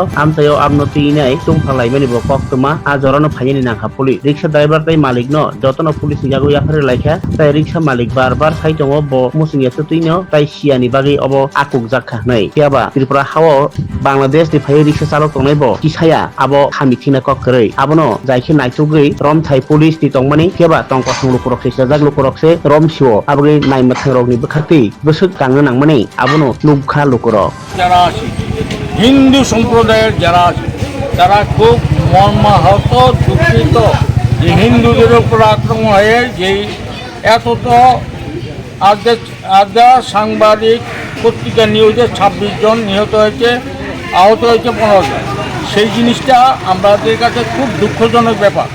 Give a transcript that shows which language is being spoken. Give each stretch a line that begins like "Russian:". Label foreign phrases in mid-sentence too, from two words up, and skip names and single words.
Turkic languages: amchayo amnoti inai tungphalai mani bo koktuma ajorano phaini nangkha puli riksha driver tai malik no jotono police yago yafare laikha tai riksha malik barbar tong bo musingya tuino tai siani bagi obo akuk jakha nei kiaba tripura hawo bangladesh ni phai riksha chalok tongnai bo kisaya abo hamithina kokkrei abono jaikhe naitugei rom thai police ni tongmani kiaba tongko sunglu kurok se jaglu kurok se rom siwo abogi naimathang rok ni bkhati busuk tangna nangmani abono lukha lukurok
Bangla: যারা আছে হিন্দু সম্প্রদায়ের যারা আছে তারা খুব মর্মাহত দুঃখিত যে হিন্দুদের উপর আক্রমণ হয়ে যেই এতত আজ সাংবাদিক পত্রিকা নিউজে ২৬ জন নিহত হয়েছে আহত হয়েছে ১৫ জন সেই জিনিসটা আমাদের কাছে খুব দুঃখজনক ব্যাপার।